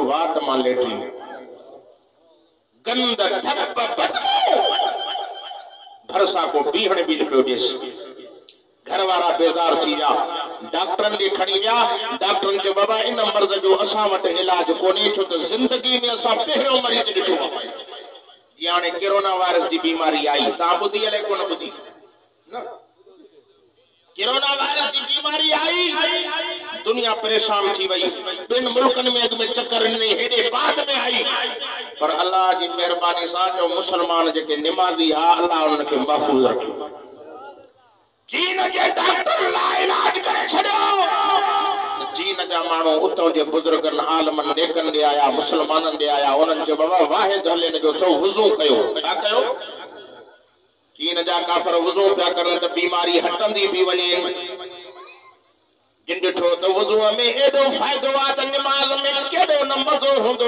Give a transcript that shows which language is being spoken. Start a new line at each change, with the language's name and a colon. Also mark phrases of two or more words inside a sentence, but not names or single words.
Sindhi: वाह त मां लेटरिन गंद थप बदबू भरसा को बीहण बि पियो ॾेसि। घर वारा बेज़ार थी विया, डॉक्टरनि ॾे खणी विया। डॉक्टरनि चयो बाबा इन मर्ज़ जो असां वटि इलाज कोन्हे, छो त ज़िंदगी में असां पहिरियों मरीज़ ॾिठो आहे। या हाणे कोरोना वायरस जी बीमारी आई, तव्हां ॿुधी अलाए कोन ॿुधी न?
Urdu: کورونا وائرس کی بیماری آئی,
Sindhi: दुनिया परेशान थी वही। 2 मुल्कन में अग में चक्कर नहीं, हेडे बाद में आई,
Urdu: پر اللہ کی مہربانی سے
Sindhi: जो मुसलमान जेके निमाज़ी हा, अल्लाह उनके महफूज रखियो। चीन के डॉक्टर ला इलाज करे छड़ियो। चीन जा माण्हू उतों जे बुजुर्गन आलमन नेकन दे आया, मुसलमानन दे आया। उन्हनि चयो बाबा वाहिद हले न जो थो वुज़ू कयो। छा कयो? चीन जा काफर वुज़ू पिया करन त बीमारी हटंदी भी वञे। जिन ॾिठो त वुज़ूअ में एॾो फ़ाइदो आहे त निमाज़ में केॾो न मज़ो हूंदो।